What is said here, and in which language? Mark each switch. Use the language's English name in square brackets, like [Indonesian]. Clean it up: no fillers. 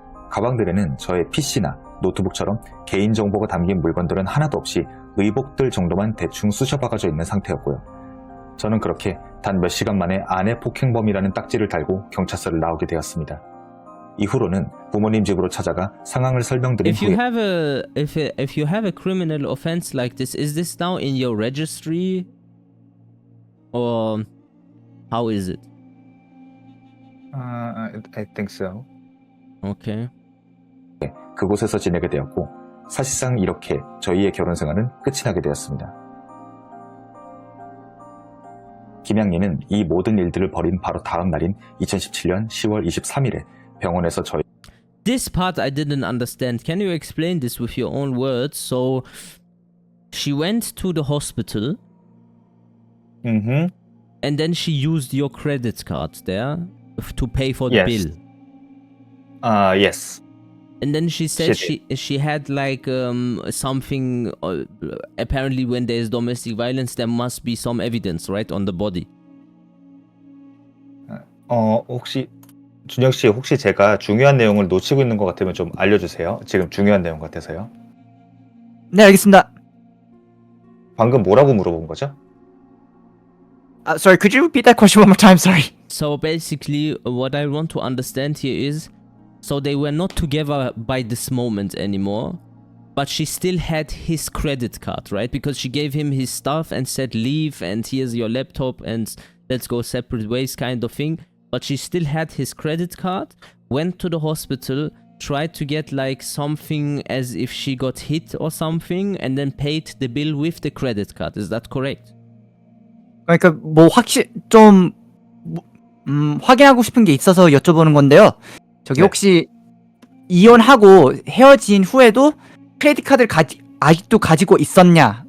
[Korean] 가방들에는 저의 PC나 노트북처럼 개인정보가 담긴 물건들은 하나도 없이 의복들 정도만 대충 쑤셔박아져 있는 상태였고요. 저는 그렇게 단 몇 시간 만에 아내 폭행범이라는 딱지를 달고 경찰서를 나오게 되었습니다. 이후로는 부모님 집으로 찾아가 상황을 설명드린 [English] If you have if you have a criminal offense like this, is this now in your registry, or how is it? I think so. Okay. [Korean] 그곳에서 지내게 되었고 사실상 이렇게 저희의 결혼 생활은 끝이 나게 되었습니다. 김양리는 이 모든 일들을 벌인 바로 다음 날인 2017년 10월 23일에 병원에서 저희 [English] This part I didn't understand. Can you explain this with your own words? So she went to the hospital Mm-hmm. and then she used your credit card there to pay for the Yes. bill. Yes. And then she said She she had like something. Apparently, when there is domestic violence, there must be some evidence, right, on the body. [Korean] 혹시 준혁 씨 혹시 제가 중요한 내용을 놓치고 있는 것 같으면 좀 알려주세요. 지금 중요한 내용 같아서요. 네, 알겠습니다. 방금 뭐라고 물어본 거죠? [English] Sorry, could you repeat that question one more time? Sorry. So basically, what I want to understand here is, so they were not together by this moment anymore, but she still had his credit card, right? Because she gave him his stuff and said, leave, and here's your laptop, and let's go separate ways, kind of thing. But she still had his credit card, went to the hospital, tried to get like something as if she got hit or something, and then paid the bill with the credit card. Is that correct? [Korean] 그러니까 뭐 좀 확인하고 싶은 게 있어서 여쭤보는 건데요. 저기 네. 혹시 이혼하고 헤어진 후에도 크레딧 카드를 아직도 가지고 있었냐?